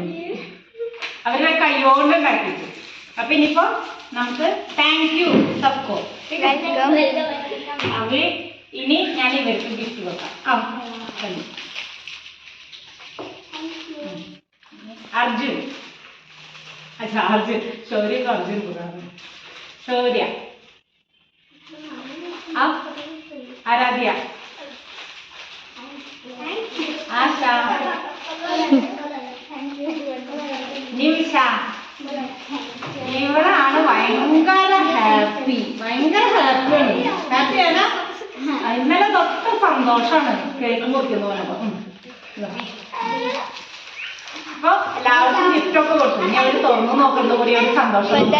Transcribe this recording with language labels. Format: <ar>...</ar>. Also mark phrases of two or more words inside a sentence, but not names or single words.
<ml>അവരുടെ കൈകൊണ്ട് ഉണ്ടാക്കിയിട്ട്. അപ്പൊ ഇനിയിപ്പോ നമുക്ക്</ml> <en>thank you</en> <ml>സബ്കോ. അവര് ഇനി ഞാൻ ഇവർക്ക് ഗിഫ്റ്റ് വെക്കാം.</ml> <hi>അർജുൻ अच्छा अर्जुन शौर्य को अर्जुन बुला शौर्य अब आराध्या आशा</hi> <ml>निमिषा ഇവളാണ് ഭയങ്കര ഹാപ്പിയാണ് ഇന്നലെ തൊട്ട് സന്തോഷമാണ് കേക്ക് മുറിക്കുന്ന പോലെ അപ്പൊ എല്ലാവർക്കും ഗിഫ്റ്റൊക്കെ കൊടുത്തു ഇനി അവര് തുറന്നു നോക്കുന്നത് കൂടി ഒരു സന്തോഷം</ml>